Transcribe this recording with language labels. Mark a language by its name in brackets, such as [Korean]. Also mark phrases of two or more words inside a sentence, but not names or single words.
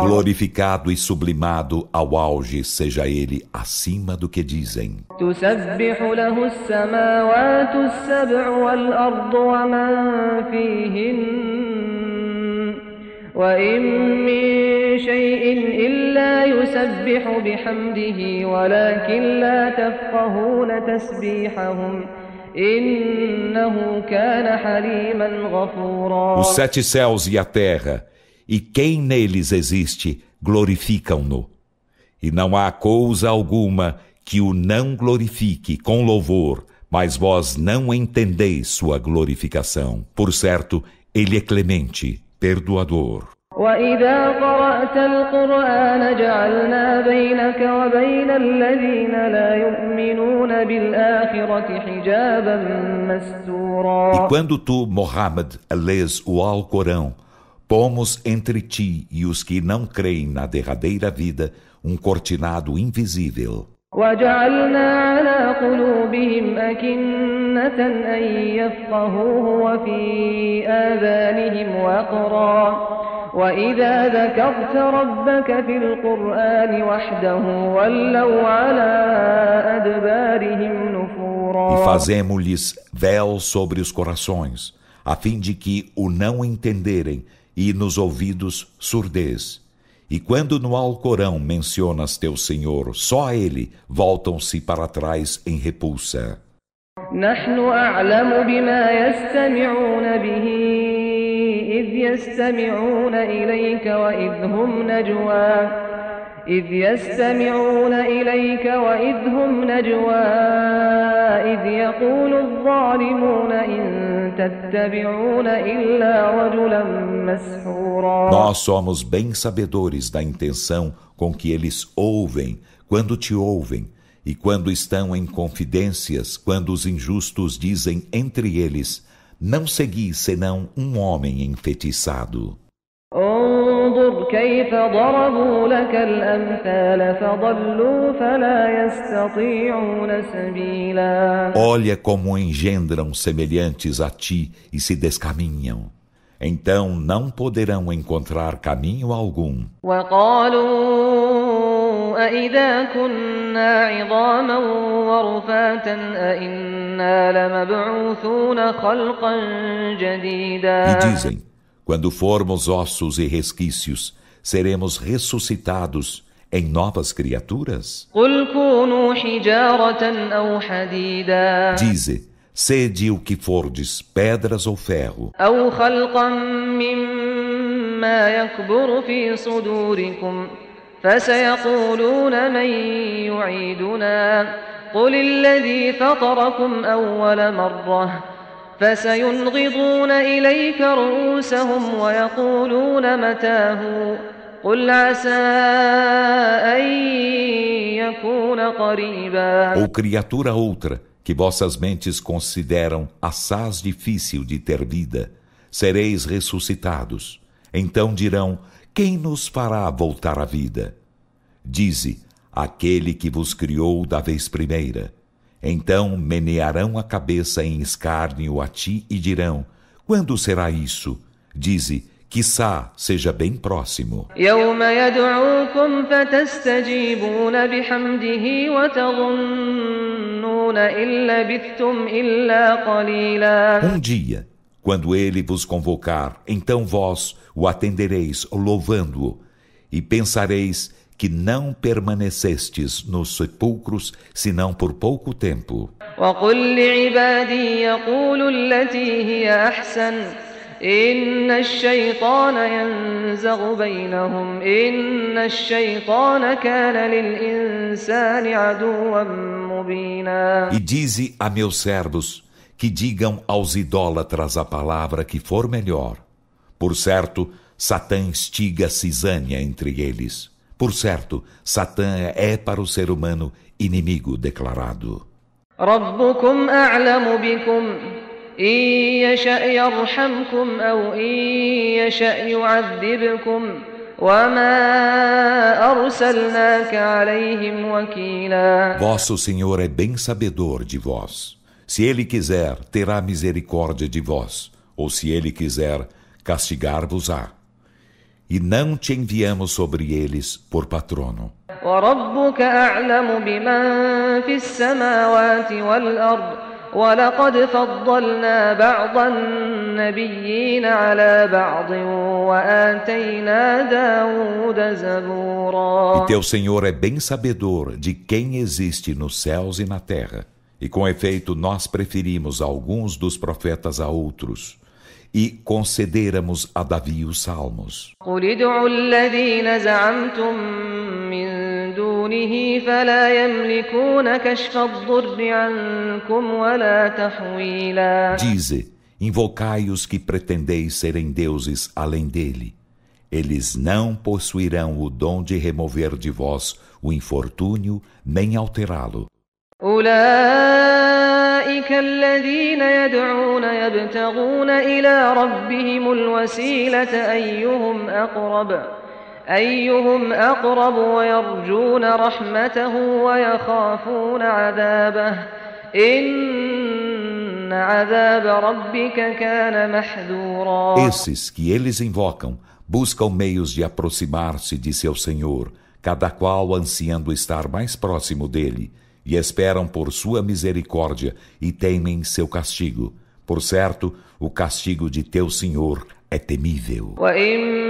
[Portuguese] Glorificado e sublimado ao auge seja ele acima do que dizem. [Arabic] تسبح له السماوات السبع والأرض ومن فيهن وإن من شيء إلا يسبح بحمده ولكن لا تفقهون تسبيحهم إنه كان حليما غفورا. [Portuguese] Os 7 céus e a terra, e quem neles existe, glorificam-no. E não há coisa alguma que o não glorifique com louvor, mas vós não entendeis sua glorificação. Por certo, ele é clemente, perdoador. [Arabic] وَإِذَا قَرَأْتَ الْقُرْآنَ جَعَلْنَا بَيْنَكَ وَبَيْنَ الَّذِينَ لَا يُؤْمِنُونَ بِالْآخِرَةِ حِجَابًا مَسْتُورًا. [Portuguese] E quando tu, Muhammad, lês o Alcorão, pomos entre ti e os que não creem na derradeira vida um cortinado invisível. [Arabic] وَجَعَلْنَا عَلَى قُلُوبِهِمْ أَكِنَّةً أَن يَفْقَهُوهُ وَفِي آذَانِهِمْ وَقْرًا وَإِذَا ذَكَرْتَ رَبَّكَ فِي الْقُرْآنِ وَحْدَهُ وَلَّوْا عَلَى أَدْبَارِهِمْ نُفُورًا. [Portuguese] E fazemo-lhes véu sobre os corações, a fim de que o não entenderem, e nos ouvidos surdez. E quando no Alcorão mencionas teu Senhor, só a ele voltam-se para trás em repulsa. [Arabic] نحن أعلم بما يستمعون به إذ يستمعون إليك وإذ هم نجوى إذ يقول الظالمون إن تتبعون إلا رجلا مسحورا. [Portuguese] Nós somos bem sabedores da intenção com que eles ouvem, quando te ouvem, e quando estão em confidências, quando os injustos dizem entre eles: não segui senão um homem enfeitiçado. [Arabic] انظر كيف ضربوا لك الأمثال فضلوا فلا يستطيعون سبيلا. [Portuguese] Olha como engendram semelhantes a ti e se descaminham. Então não poderão encontrar caminho algum. [Arabic] وقالوا أإذا كنا عظاما ورفاتا أإنا لمبعوثون خلقا جديدا. [Portuguese] E dizem: quando formos ossos e resquícios, seremos ressuscitados em novas criaturas? [Arabic] قل كونوا حجارة أو حديدا. [Portuguese] Dize: sede o que fordes, pedras ou ferro. [Arabic] أو خلقا مما يكبر في صدوركم فسيقولون من يعيدنا قل الذي فطركم أول مرة فسينغضون إليك رؤوسهم ويقولون متاه قل عسى أن يكون قريبا. [Portuguese] Ou criatura outra que vossas mentes consideram assaz difícil de ter vida, sereis ressuscitados. Então dirão: quem nos fará voltar à vida? Dize: aquele que vos criou da vez primeira. Então menearão a cabeça em escárnio a ti e dirão: quando será isso? Dize: quiçá seja bem próximo. [Arabic] يوم يدعوكم فتستجيبون بحمده وتظنون إن لبثتم إلا قليلا. [Portuguese] Dia, quando ele vos convocar, então vós o atendereis louvando-o e pensareis que não permanecestes nos sepulcros senão por pouco tempo. [Arabic] وقل لعبادي يقولوا التي هي أحسن إن الشيطان ينزغ بينهم إن الشيطان كان للإنسان عدوا مبينا. [Portuguese] E dize a meus servos que digam aos idólatras a palavra que for melhor. Por certo, Satã instiga cisânia entre eles. Por certo, Satã é para o ser humano inimigo declarado. [Arabic] ربكم أعلم بكم إن يشأ يرحمكم أو إن يشأ يعذبكم وما أرسلناك عليهم وكيلا. [Portuguese] Vosso Senhor é bem sabedor de vós. Se Ele quiser, terá misericórdia de vós, ou se Ele quiser, castigar-vos-á. E não te enviamos sobre eles por patrono. [Arabic] وربك أعلم بمن في السماوات والأرض ولقد فضلنا بعض النبيين على بعض وآتينا داود زبورا. [Portuguese] E teu Senhor é bem sabedor de quem existe nos céus e na terra. E com efeito nós preferimos alguns dos profetas a outros. E concederamos a Davi os salmos. [Arabic] قل ادعوا الذين زعمتم من دونه فلا يملكون كشف الضر عنكم ولا تحويلا. [Portuguese] Dize: invocai os que pretendeis serem deuses além dele. Eles não possuirão o dom de remover de vós o infortúnio nem alterá-lo. [Arabic] أولئك الذين يدعون يبتغون إلى ربهم الوسيلة أيهم أقرب ويرجون رحمته ويخافون عذابه إن عذاب ربك كان محذورا. [Portuguese] Esses que eles invocam buscam meios de aproximar-se de seu Senhor, cada qual ansiando estar mais próximo dele, e esperam por sua misericórdia e temem seu castigo. Por certo, o castigo de teu Senhor é temível.